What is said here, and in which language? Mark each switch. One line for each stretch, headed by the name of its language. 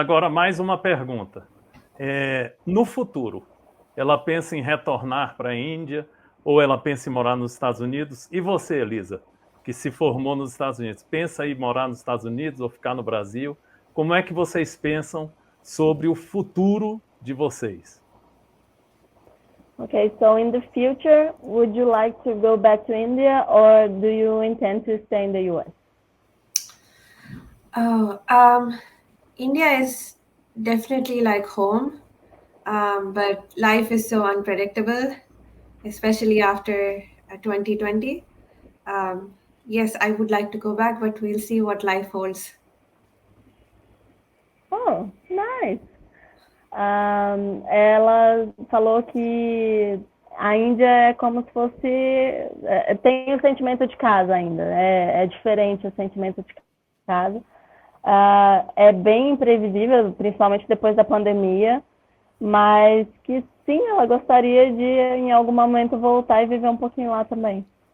Portuguese: Agora mais uma pergunta. No futuro, ela pensa em retornar para a Índia ou ela pensa em morar nos Estados Unidos? E você, Elisa, que se formou nos Estados Unidos, pensa em morar nos Estados Unidos ou ficar no Brasil? Como é que vocês pensam sobre o futuro de vocês?
English: Okay, so in the future, would you like to go back to India or do you intend to stay in the US? Oh, India is definitely like home, but life is so unpredictable, especially after 2020. Yes, I would like to go back, but we'll see what life holds. Oh, nice.
Portuguese: Ela falou que a Índia é como se fosse. Tem o sentimento de casa ainda. É diferente o sentimento de casa. É bem imprevisível, principalmente depois da pandemia, mas que sim, ela gostaria de em algum momento voltar e viver um pouquinho lá também.